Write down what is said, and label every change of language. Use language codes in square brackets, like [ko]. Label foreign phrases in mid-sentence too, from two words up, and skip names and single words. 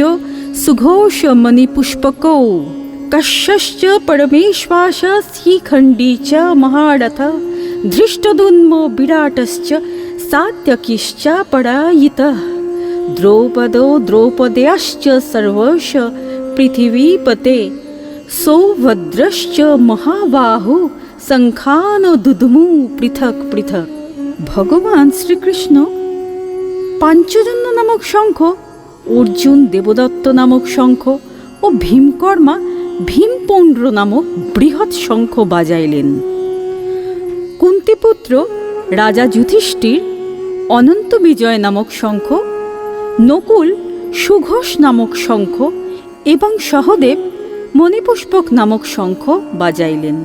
[sa] সুঘোষ মণিপুষ্পকো কশ্যশ্চ পরমেশ্বাস শিখণ্ডী চ মহারথ ধৃষ্টদ্যুম্নো বিরাটশ্চ সাত্যকিশ্চ পরায়িতঃ দ্রৌপদো দ্রৌপদ্যাশ্চ সর্বশ পৃথিবীপতে সৌভদ্রশ্চ মহাবাহু শঙ্খানো দুদ্মু পৃথক পৃথক। [bn] ভগবান শ্রীকৃষ্ণ পাঞ্চজন্য নামক শঙ্খ, অর্জুন দেবদত্ত নামক শঙ্খ ও ভীমকর্মা ভীমপৌণ্ড্র নামক বৃহৎ শঙ্খ বাজাইলেন। কুন্তিপুত্র রাজা যুধিষ্ঠির অনন্ত বিজয় নামক শঙ্খ, নকুল সুঘোষ নামক শঙ্খ এবং সহদেব মণিপুষ্পক নামক শঙ্খ বাজাইলেন।